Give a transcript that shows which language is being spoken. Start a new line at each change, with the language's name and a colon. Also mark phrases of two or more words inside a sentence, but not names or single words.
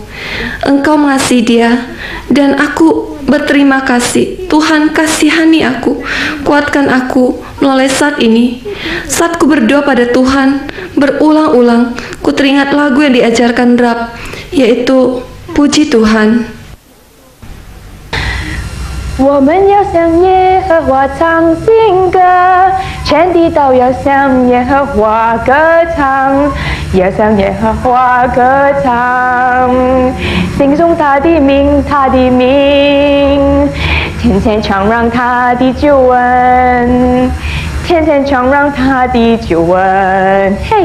Indonesian: Engkau mengasihi dia, dan aku berterima kasih. Tuhan, kasihani aku, kuatkan aku melalui saat ini. Saat ku berdoa pada Tuhan, berulang-ulang ku teringat lagu yang diajarkan Rab, yaitu Puji Tuhan.
Chinese: 我们要向耶和华唱新歌，全地都要向耶和华歌唱，要向耶和华歌唱，敬颂他的名，他的名，天天传扬他的救恩，天天传扬他的救恩，嘿。